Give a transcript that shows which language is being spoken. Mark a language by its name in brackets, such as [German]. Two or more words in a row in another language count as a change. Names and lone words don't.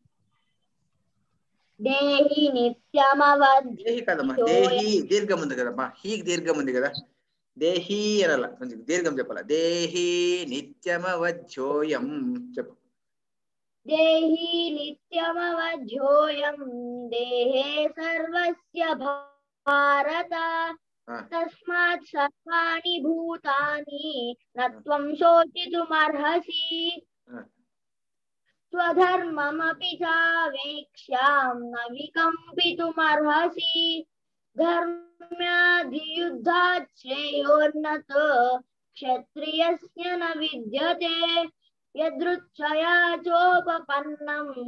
[Sanskrit] దేహి నిత్యమవధ్యోయం. [Telugu] దేహి కదమ్మా, దేహి దీర్ఘం ఉంది కదమ్మా. హీకి దీర్ఘం ఉంది కదా, దేహి అనలా, కొంచెం దీర్ఘం చెప్పాలా. [Sanskrit] దేహి నిత్యమవధ్యోయం చెప్పు. దేహి నిత్యమవధ్యోయం దేహే సర్వస్య భారత తస్మాత్ సర్వాణి భూతాని నత్వం శోచితుమర్హసి స్వధర్మమపి చావేక్ష్యాం న వికంపితుమర్హసి ధర్మ్యాధియుద్ధాత్ శ్రేయోన్నత క్షత్రియస్య న విద్యతే యదృచ్ఛయా చోపపన్నం